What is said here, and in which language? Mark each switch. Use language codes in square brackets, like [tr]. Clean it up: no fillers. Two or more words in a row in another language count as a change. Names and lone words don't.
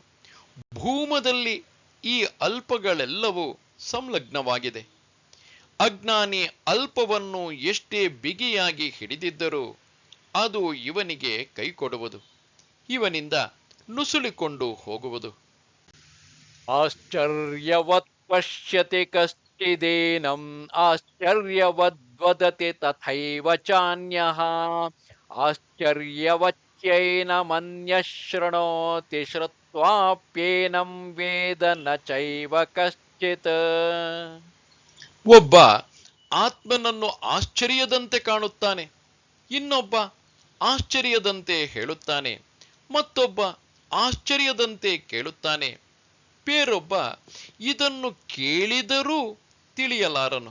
[kn] ಭೂಮದಲ್ಲಿ ಈ ಅಲ್ಪಗಳೆಲ್ಲವೂ ಸಂಲಗ್ನವಾಗಿದೆ. ಅಜ್ಞಾನಿ ಅಲ್ಪವನ್ನು ಎಷ್ಟೇ ಬಿಗಿಯಾಗಿ ಹಿಡಿದಿದ್ದರೂ ಅದು ಇವನಿಗೆ ಕೈಕೊಡುವುದು, ಇವನಿಂದ ನುಸುಳಿಕೊಂಡು ಹೋಗುವುದು. [sa] ಆಶ್ಚರ್ಯವತ್ ಪಶ್ಯತಿ ಕಶ್ಚಿದೇನಂ ಆಶ್ಚರ್ಯವದ್ವದತಿ ತಥೈವ ಚಾನ್ಯಃ ಆಶ್ಚರ್ಯವಚ್ಯೈನಮನ್ಯಃ ಶೃಣೋತಿ ಶ್ರುತ್ವಾಪ್ಯೇನಂ ವೇದ ನ ಚೈವ ಕಶ್ಚಿತ್. [kn] ಒಬ್ಬ ಆತ್ಮನನ್ನು ಆಶ್ಚರ್ಯದಂತೆ ಕಾಣುತ್ತಾನೆ, ಇನ್ನೊಬ್ಬ ಆಶ್ಚರ್ಯದಂತೆ ಹೇಳುತ್ತಾನೆ, ಮತ್ತೊಬ್ಬ ಆಶ್ಚರ್ಯದಂತೆ ಕೇಳುತ್ತಾನೆ, ಬೇರೊಬ್ಬ ಇದನ್ನು ಕೇಳಿದರೂ ತಿಳಿಯಲಾರನು.